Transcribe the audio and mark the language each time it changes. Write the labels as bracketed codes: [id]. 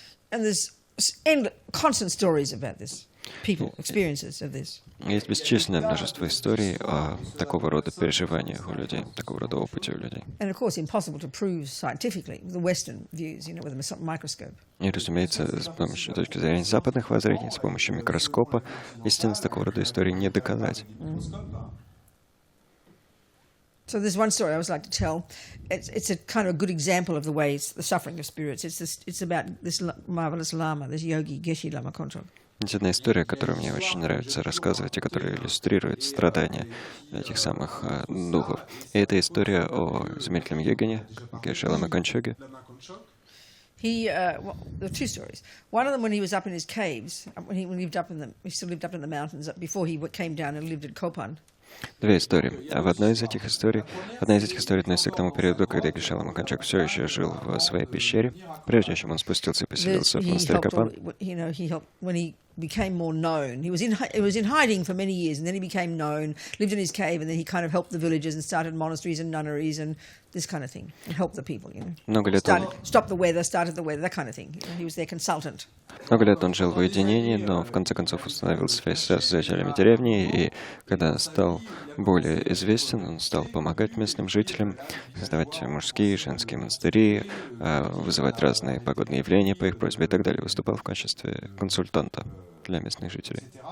[en] And there's constant stories about this. people, experiences of this. [ru] Есть бесчисленное множество историй о такого рода переживаниях у людей, такого рода опыте у людей. [en] And of course, impossible to prove scientifically with the Western views, with a microscope. [ru] И, разумеется, с помощью точки зрения западных воззрений, с помощью микроскопа, истинность такого рода истории не доказать. [en] So there's one story I always like to tell. It's a kind of a good example of the ways, the suffering of spirits. It's about this marvelous Lama, this yogi, Geshe Lama Kontrok. [ru] Есть одна история, которую мне очень нравится рассказывать, и которая иллюстрирует страдания этих самых духов. И это история о замечательном йогине, Geshe Lama Konchoge. [en] There are two stories. One of them when he was up in his caves, when he still lived up in the mountains before he came down and lived at Kopan. [ru] Две истории. А одна из этих историй относится к тому периоду, когда Geshe Lama Konchoge все еще жил в своей пещере, прежде чем он спустился и поселился в монастыре Копан. [en] When he became more known, he was in hiding for many years, and then he became known, lived in his cave, and then he kind of helped the villagers and started monasteries and nunneries and this kind of thing, and helped the people. [ru] Много лет [en] stopped the weather, started the weather, that kind of thing. He was their consultant. [ru] Много лет он жил в уединении, но в конце концов установил связь с жителями деревни, и когда стал более известен, он стал помогать местным жителям, создавать мужские и женские монастыри, вызывать разные погодные явления по их просьбе и так далее. Выступал в качестве консультанта для местных жителей.